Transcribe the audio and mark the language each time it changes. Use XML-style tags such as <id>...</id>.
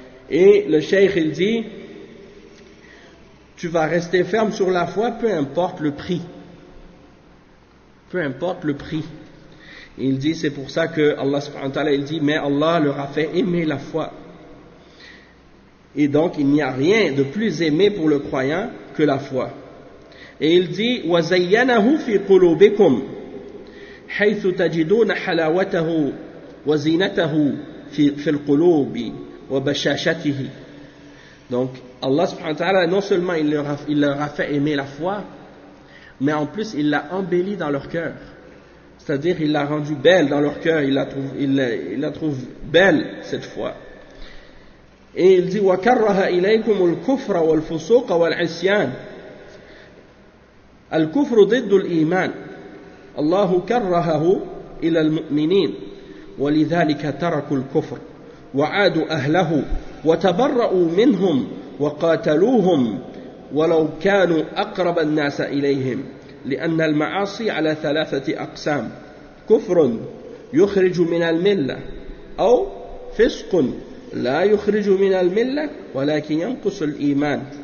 <fr>Et le cheikh il dit, tu vas rester ferme sur la foi, peu importe le prix. Peu importe le prix. Il dit, c'est pour ça que Allah subhanahu wa ta'ala il dit, mais Allah leur a fait aimer la foi. Et donc il n'y a rien de plus aimé pour le croyant que la foi. Et il dit</fr> <ar>وَزَيَّنَهُ فِي قُلُوبِكُمْ حَيْثُ تَجِدُونَ حَلَاوَتَهُ وَزِينَتَهُ فِي الْقُلُوبِ وَبَشَاشَتِهِ.</ar> <fr>Donc Allah subhanahu wa ta'ala non seulement il leur a fait aimer la foi, mais en plus il l'a embellie dans leur cœur. C'est-à-dire il l'a rendue belle dans leur cœur, il la trouve belle cette foi. Et il dit</fr> <ar>وَكَرَّهَ إِلَيْكُمُ الْكُفْرَ وَالْفُسُوقَ وَالْعِصْيَانَ. الكفر ضد الإيمان. الله كرهه إلى المؤمنين ولذلك تركوا الكفر وعادوا أهله وتبرؤوا منهم وقاتلوهم ولو كانوا أقرب الناس إليهم لأن المعاصي على 3 أقسام: كفر يخرج من الملة أو فسق لا يخرج من الملة ولكن ينقص الإيمان</ar>